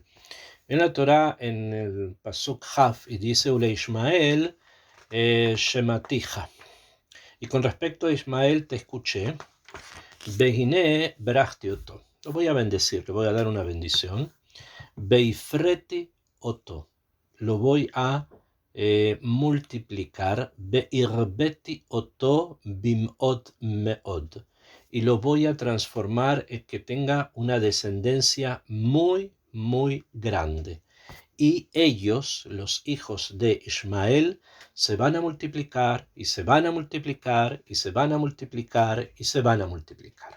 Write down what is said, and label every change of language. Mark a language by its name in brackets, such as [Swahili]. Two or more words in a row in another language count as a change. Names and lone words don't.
[Spanish] En la Torá, en el [Hebrew] פסוק כ, [Spanish] y dice, [Hebrew] ולישמעאל שמעתיך. [Spanish] Y con respecto a Ismael te escuché, [Hebrew] הנה ברכתי אותו. [Spanish] Lo voy a bendecir, le voy a dar una bendición. [Hebrew] והפריתי אותו. [Spanish] Lo voy a multiplicar, [Hebrew] והרביתי אותו במאד מאד, [Spanish] y lo voy a transformar en que tenga una descendencia muy, muy grande. Y ellos, los hijos de Ismael, se van a multiplicar, y se van a multiplicar, y se van a multiplicar, y se van a multiplicar.